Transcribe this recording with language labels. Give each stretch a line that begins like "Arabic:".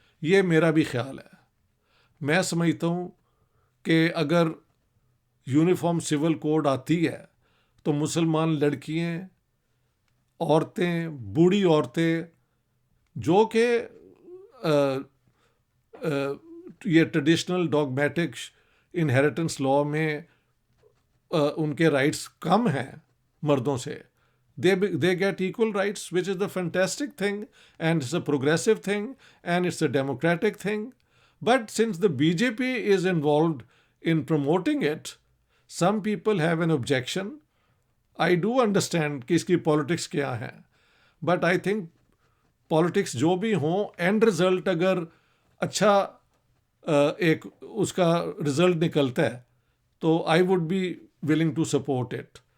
Urdu: یہ میرا بھی خیال ہے. میں سمجھتا ہوں کہ اگر یونیفارم سول کوڈ آتی ہے تو مسلمان لڑکیاں, عورتیں, بوڑھی عورتیں, جو کہ یہ ٹریڈیشنل ڈاگمیٹک انہیریٹنس لا میں ان کے رائٹس کم ہیں, مردوں سے.
English: They get equal rights, which is the fantastic thing, and it's a progressive thing, and it's a democratic thing. But since the BJP is involved in promoting it, some people have an objection. I do understand
Urdu: کہ اس کی politics کیا ہے,
English: but I think
Urdu: politics جو بھی ہوں, and result اگر اچھا ایک اس کا رزلٹ نکلتا ہے تو
English: I would be willing to support it.